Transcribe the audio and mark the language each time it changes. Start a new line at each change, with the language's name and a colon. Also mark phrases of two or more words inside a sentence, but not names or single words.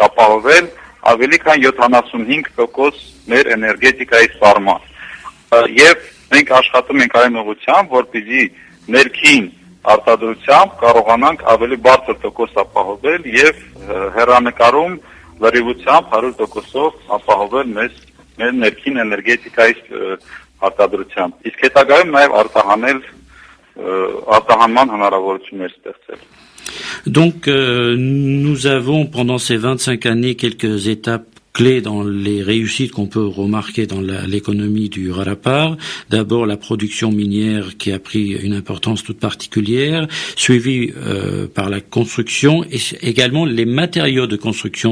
Armenian: ապահովել ավելի քան 75% մեր էներգետիկայի սպառման։ Եվ մենք աշխատում ենք այն ուղղությամբ, որպեսզի ներքին արտադրությամբ կարողանանք ավելի բարձր տոկոս ապահովել եւ հեռանկարում լրիվությամբ 100%-ով ապահովել մեր ներքին էներգետիկայի արտադրությամբ։ Իսկ հետագայում նաեւ արտահանման հնարավորություններ ստեղծել։
French: Donc, nous avons pendant ces 25 années quelques étapes clés dans les réussites qu'on peut remarquer dans l'économie du Rarapar. D'abord, la production minière qui a pris une importance toute particulière, suivie par la construction et également les matériaux de construction.